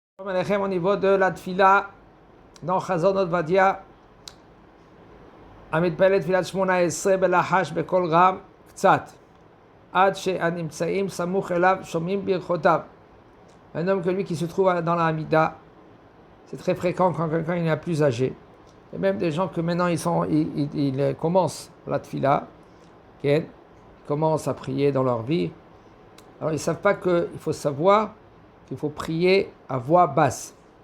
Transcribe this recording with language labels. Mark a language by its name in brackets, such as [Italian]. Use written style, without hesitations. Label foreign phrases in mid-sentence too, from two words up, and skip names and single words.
[French] Au niveau de la tfila, dans Chazon Vadia, [Hebrew] המתפלל תפילת 18 בלחש בקול רם קצת, עד שהנמצאים סמוך אליו שומעים ברכותיו. [French] Un homme que lui qui se trouve dans la Hamida, c'est très fréquent quand quelqu'un est plus âgé. Et même des gens que maintenant ils commencent la tfila, ils commencent à prier dans leur vie. Alors ils ne savent pas qu'il faut savoir qu'il faut prier à voix basse.